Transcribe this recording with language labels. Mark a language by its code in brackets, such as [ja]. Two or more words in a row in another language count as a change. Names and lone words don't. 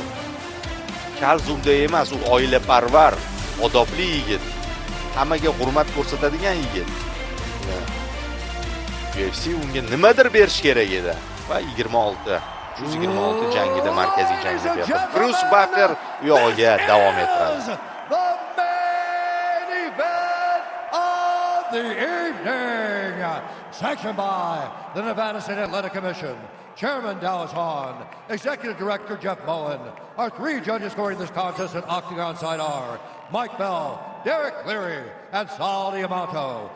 [uz] Kalzumda emas, u oilaparvar, odobli yigit. Hammaga hurmat ko'rsatadigan yigit. UFC unga nimadir berish kerak edi va 126 jangida markaziy jangda berdi. Bruce Buffer u yog'iga davom ettiradi. [en] The evening, sanctioned by the Nevada State Athletic Commission, Chairman Dallas Hahn, Executive Director Jeff Mullen. Our three judges scoring this contest at Octagon side are Mike Bell, Derek Cleary, and Sal Diamato.